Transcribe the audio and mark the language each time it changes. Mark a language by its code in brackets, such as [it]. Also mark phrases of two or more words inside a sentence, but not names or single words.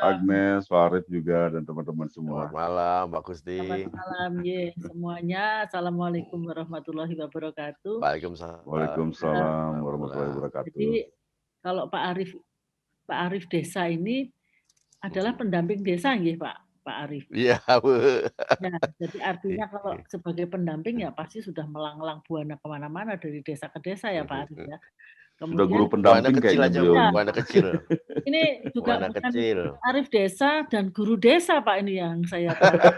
[id] Agnes, Pak Arief juga dan teman-teman semua. Selamat malam, Pak Gusti. Selamat malam semuanya. [ar] السلام عليكم ورحمة الله وبركاته. وعليكم السلام ورحمة الله وبركاته. [id] Jadi kalau Pak Arief Desa ini adalah pendamping desa nggih Pak Arief. Iya, Bu. Ya, jadi artinya kalau sebagai pendamping ya pasti sudah melanglang buana kemana-mana dari desa ke desa ya Pak Arief ya. Kemudian, sudah guru pendamping kayaknya beliau. Buana kecil. Ini juga buana bukan kecil. Arief Desa dan guru desa Pak ini yang saya tahu.